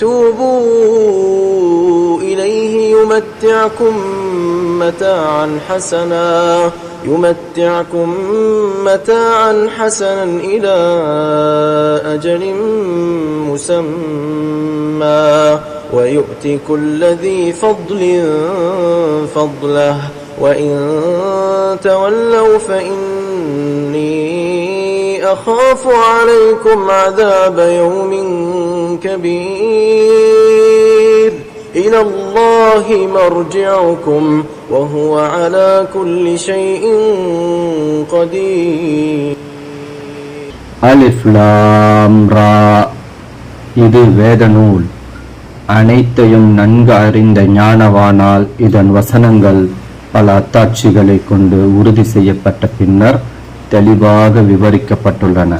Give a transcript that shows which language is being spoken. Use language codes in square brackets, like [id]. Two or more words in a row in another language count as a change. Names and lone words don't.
[ar] توبوا إليه يمتعكم متاعا حسنا إلى أجل مسمى ويؤتي كل ذي فضل فضله وإن تولوا فإني أخاف عليكم عذاب يوم كبير إلى الله مرجعكم وهو على كل شيء قدير. ألف لام را. [ta] இது வேத நூல். அனைத்தையும் நன்கு அறிந்த ஞானவானால் இதன் வசனங்கள் பல அத்தாட்சிகளை கொண்டு உறுதி செய்யப்பட்ட பின்னர் தெளிவாக விவரிக்கப்பட்டுள்ளன.